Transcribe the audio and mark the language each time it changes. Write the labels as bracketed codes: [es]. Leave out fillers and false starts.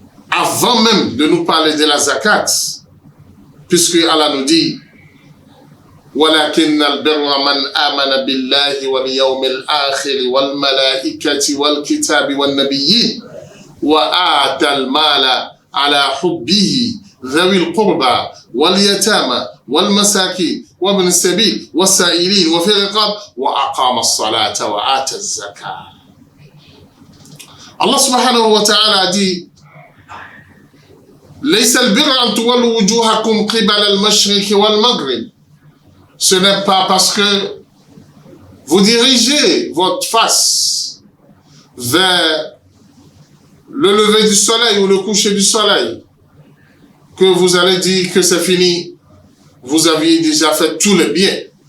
[fr] avant même de nous parler de la zakat, puisque Allah nous dit [ar] وَلَكِنَّ الْبِرَّ مَنْ آمَنَ بِاللَّهِ وَالْيَوْمِ الْآخِرِ وَالْمَلَائِكَةِ وَالْكِتَابِ وَالنَّبِيِّينَ وَآتَى الْمَالَ عَلَى حُبِّهِ ذوي القربى واليتامى والمساكين وابن السبيل والسائلين وفي الرقاب وأقام الصلاة وآتى الزكاة. [fr] Allah subhanahu wa ta'ala dit [ar] ليس البر أن تولوا وجوهكم قبل المشرق والمغرب. [fr] Ce n'est pas parce que vous dirigez votre face vers le lever du soleil ou le coucher du soleil que vous allez dire que c'est fini. Vous aviez déjà fait tous les biens.